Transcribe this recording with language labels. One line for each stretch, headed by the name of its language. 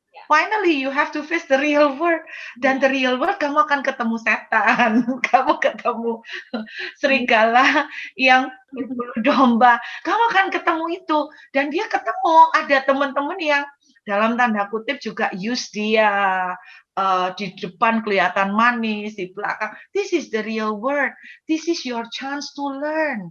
English: Finally, you have to face the real world.
Indonesian: Dan
English: the real world,
Indonesian: kamu akan ketemu setan. Kamu ketemu serigala yang berbulu domba. Kamu akan ketemu itu. Dan dia ketemu, ada teman-teman yang dalam tanda kutip juga use dia. Di depan kelihatan manis, di belakang.
English: This is the real world. This is your chance to learn.